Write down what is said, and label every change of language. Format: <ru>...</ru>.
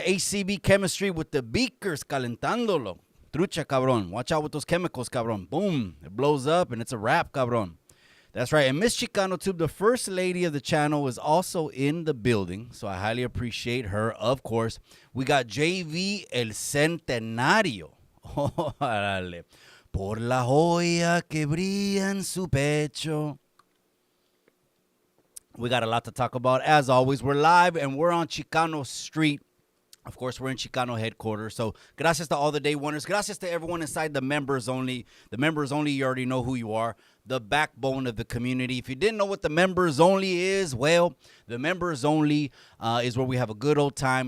<en>HCB Chemistry with the beakers</en> <es>calentándolo. Trucha, cabrón.</es> <en>Watch out with those chemicals, cabrón. Boom. It blows up and it's a wrap, cabrón. That's right. And Miss Chicano Tube, the first lady of the channel, is also in the building. So I highly appreciate her, of course. We got JV El Centenario. Órale.</en> <es>Por la joya que brilla en su pecho.</es> <en>We got a lot to talk about. As always, we're live and we're on Chicano Street. Of course, we're in Chicano headquarters. So, gracias to all the day oneers. Gracias to everyone inside the members only. The members only, you already know who you are. The backbone of the community. If you didn't know what the members only is, well, the members only is where we have a good old time.</en>